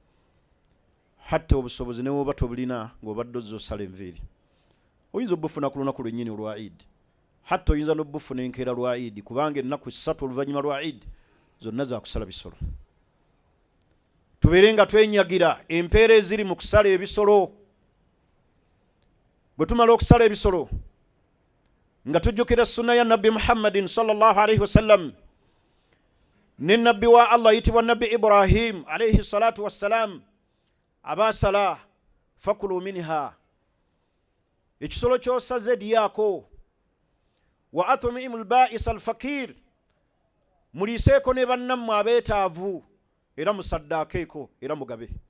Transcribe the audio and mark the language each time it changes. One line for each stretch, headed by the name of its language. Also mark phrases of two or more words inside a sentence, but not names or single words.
Ganda: Hatta obusobozi newoba tobulina ng'obadde ozza osala enviiri, oyinza obufuna ku lunaku lwennyini olwa Eid, hatta oyinza n'obufuna enkeera lwa Eid, kubanga ennaku 3 oluvannyuma lwa Eid zonna za kusala bisolo. Tubeere nga twenyagira empeera eziri mu kusala ebisolo. Bwe tumala okusala ebisolo nga tujjukira sunna ya Nabbi Muhammadin
Arabic: صلى الله عليه وسلم
Ganda: ne nabbi wa Allah yitibwa Nabbi Ibrahim
Arabic: عليه الصلاة والسلام,
Ganda: abasala
Arabic: فكلوا منها,
Ganda: ekisolo ky'osaze dyako,
Arabic: وأطعموا البائس الفقير,
Ganda: muliseeko ne bannammwe abeetaavu era musaddaakeeko era mugabe.